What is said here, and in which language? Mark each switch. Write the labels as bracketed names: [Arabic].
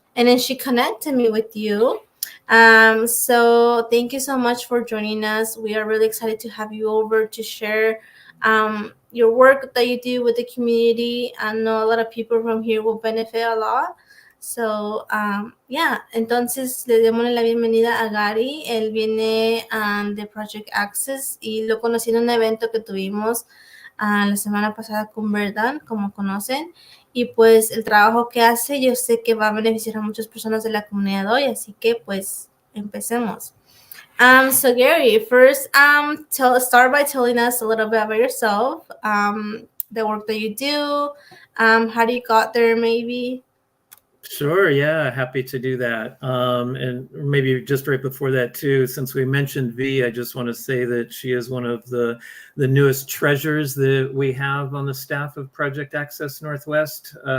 [English] And then she connected me with you. So thank you so much for joining us. We are really excited to have you over to share your work that you do with the community. I know a lot of people from here will benefit a lot. [Spanish] So, yeah, entonces le damos la bienvenida a Gary. Él viene de Project Access y lo conocí en un evento que tuvimos la semana pasada con Verdad, como conocen. Y pues el trabajo que hace yo sé que va a beneficiar a muchas personas de la comunidad hoy, así que pues empecemos. [English] So Gary, first, start by telling us a little bit about yourself, the work that you do, how you got there, maybe. Sure, yeah, happy to do that. And maybe just right before that too, since we mentioned V, I just want to say that she is one of the newest treasures that we have on the staff of Project Access Northwest.